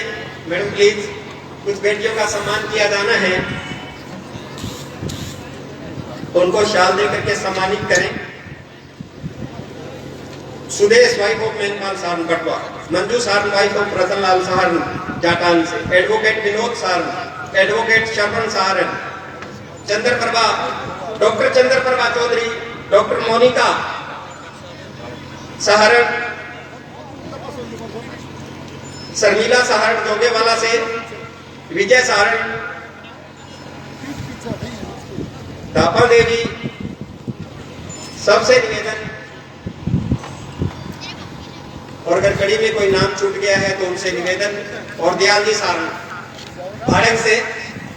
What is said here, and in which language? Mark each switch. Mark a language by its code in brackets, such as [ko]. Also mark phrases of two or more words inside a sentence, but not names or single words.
[hi] मैडम प्लीज, कुछ बेटियों का सम्मान किया जाना है, उनको शाल दे करके सम्मानित करें। सुदेश [en] wife of [hi] मेघपाल सहारण पटवा, मंजू सहारण [en] wife of [hi] रतनलाल सहारण जाटान से, एडवोकेट विनोद सहारण, एडवोकेट शरवण सहारण, चंद्रप्रभा, डॉक्टर चंद्रप्रभा चौधरी, डॉक्टर मोनिका सहारण, शर्मिला सहारण जोगेवाला से, विजय सहारण, दापा देवी, सबसे निवेदन, और अगर कड़ी में कोई नाम छूट गया है तो उनसे निवेदन, और दयाल जी सहारण भाड़ंग से